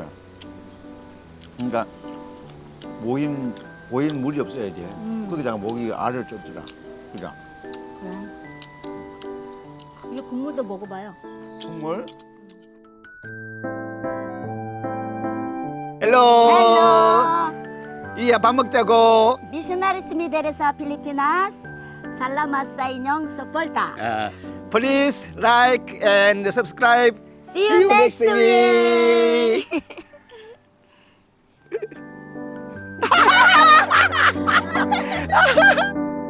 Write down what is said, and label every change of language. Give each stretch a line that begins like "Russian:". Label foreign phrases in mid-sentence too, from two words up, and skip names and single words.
Korean: 그러니까 모인 물이 없어야 돼. 거기다가 모기 알을 쫓더라. 그죠? 그래. 이게 국물도 먹어봐요. 국물. 헬로. 이야 밥 먹자고.
Cebuano: Misionaries Mideresa Pilipinas, salamat sa inyong suporta.
English: Please like and subscribe. See you next week.